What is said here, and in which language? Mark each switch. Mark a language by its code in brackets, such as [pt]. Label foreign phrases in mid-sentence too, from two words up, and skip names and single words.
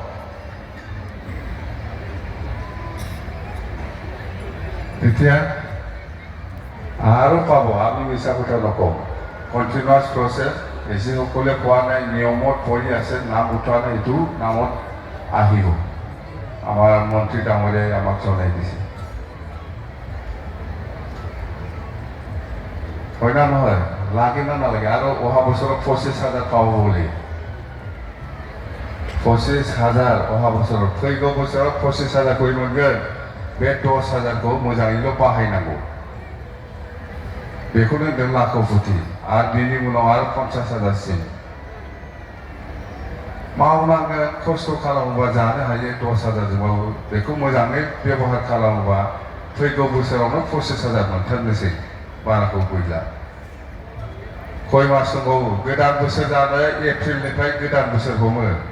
[as] এতিয়া আৰু পাব আমি মিছা কথা নকওঁ [en] continuous process [as] যিসকলে পোৱা নাই নিয়মত পৰি আছে নাম উঠোৱা নাই এইটো নামত আহিব আমাৰ মন্ত্ৰী ডাঙৰীয়াই আমাক জনাই দিছে হয় না নহয় লাগে না নালাগে আৰু অহা বছৰত 25,000 পাব বুলি 25,000 অহা বছৰত [brx] फैगौ बोसोराव 25,000 खौ मोनगोन बे 10,000खौ मोजाङैल' बाहायनांगौ बेखौनो होनदों लाखौपति आरो बेनि उनाव आरो 50,000सिम मावनांगोन खस्थ' खालामोबा जानो हायो 10,000जोंबाबो बेखौ मोजाङै बेबहार खालामोबा फैगौ बोसोरावनो 25,000 मोनथारनोसै बाराखौ गैला खय मास दंबावो गोदान बोसोर जानाय एप्रिलनिफ्राय गोदान बोसोर हमो